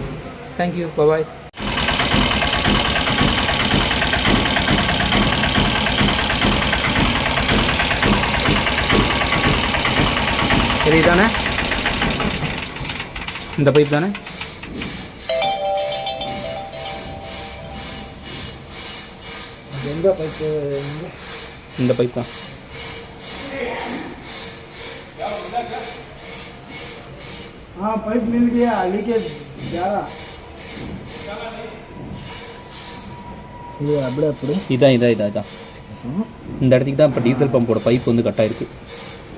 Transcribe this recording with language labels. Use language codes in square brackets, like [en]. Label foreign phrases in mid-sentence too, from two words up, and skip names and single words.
[ta] தேங்க்யூ, பாய். சரி தானே, இந்த பைப் தானே? எந்த பைப்பு? இந்த பைப் தான். [hi] हाँ पाइप मिल गया, लीकेज ज़्यादा [ta] இது அப்படியே இதான் இந்த இடத்துக்கு தான் இப்போ டீசல் பம்போட பைப் வந்து கட் ஆயிருக்கு.